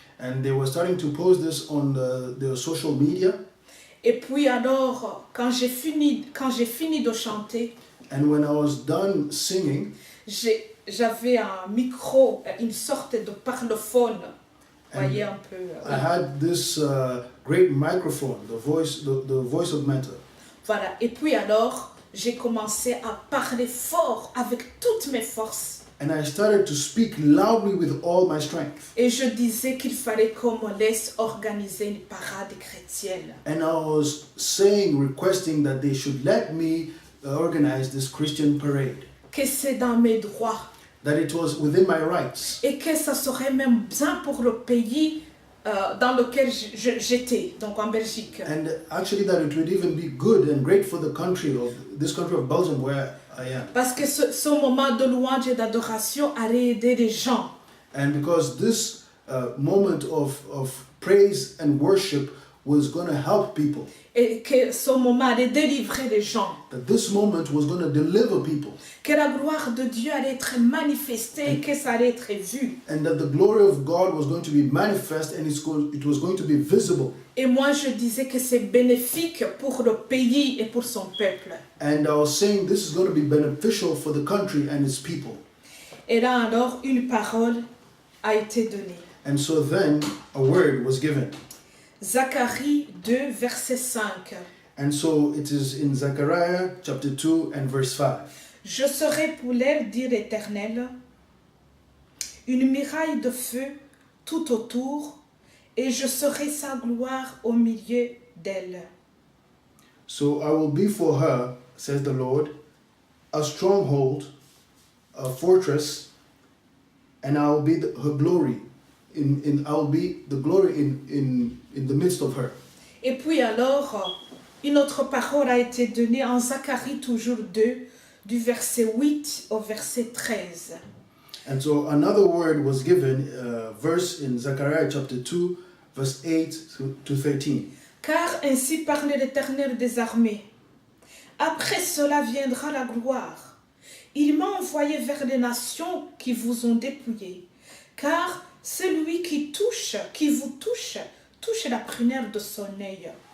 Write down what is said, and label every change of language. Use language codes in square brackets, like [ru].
[en] and they were starting to post this on their social media. [fr] Et puis alors, quand j'ai fini de chanter, [en] And when I was done singing, [fr] j'avais un micro, une sorte de parlophone. Vous voyez un peu. [en] I had this great microphone, the voice of matter. [fr] Voilà. Et puis alors, j'ai commencé à parler fort avec toutes mes forces. [en] And I started to speak loudly with all my strength. [fr] Et je disais qu'il fallait qu'on me laisse organiser une parade chrétienne. [en] And I was requesting that they should let me organize this Christian parade. [fr] Que c'est dans mes droits. [en] That it was within my rights. [fr] Et que ça serait même bien pour le pays dans lequel j'étais, donc en Belgique. [en] And actually that it would even be good and great for this country of Belgium where I am. [fr] Parce que ce moment de louange et d'adoration allait aider les gens. [en] And because this moment of praise and worship was going to help people. [fr] Et que ce moment allait délivrer les gens. [en] That this moment was going to deliver people. [fr] Que la gloire de Dieu allait être manifestée et que ça allait être vu. [en] And that the glory of God was going to be manifest and it was going to be visible. [fr] Et moi je disais que c'est bénéfique pour le pays et pour son peuple. [en] And I was saying this is going to be beneficial for the country and its people. [fr] Et là alors une parole a été donnée. [en] And so then a word was given. [fr] Zacharie 2, verset 5. [en] And so it is in Zechariah chapter 2 and verse 5. [fr] Je serai pour elle, dit l'Éternel, une muraille de feu tout autour, et je serai sa gloire au milieu d'elle. [en] So I will be for her, says the Lord, a stronghold, a fortress, and I will be her glory. I will be the glory in the midst of her. [fr] Et puis alors, une autre parole a été donnée en Zacharie toujours 2, du verset 8 au verset 13. [en] And so another word was given, verse in Zechariah chapter 2, verse 8 to 13. [fr] Car ainsi parle l'Éternel des armées. Après cela viendra la gloire. Il m'a envoyé vers les nations qui vous ont dépouillés. Car celui qui vous touche la prunelle de son œil.